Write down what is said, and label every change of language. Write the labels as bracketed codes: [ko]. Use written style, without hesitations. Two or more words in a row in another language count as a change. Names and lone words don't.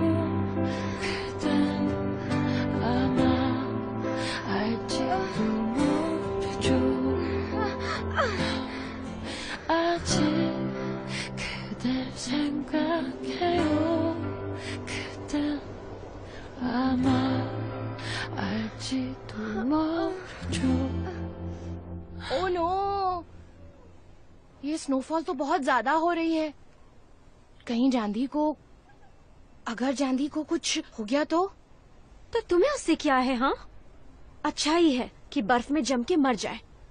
[ko] 그댄 아마 알지도 모르죠. 아직 그댈 생각해요. 그댄 아마 알지도 모르죠. [en] oh no, [hi] ये स्नोफॉल तो बहुत ज्यादा हो रही है। कहीं जांदी को, अगर जांदी को कुछ हो गया तो तुम्हें उससे क्या है? हाँ, अच्छा ही है कि बर्फ में जम के मर जाए।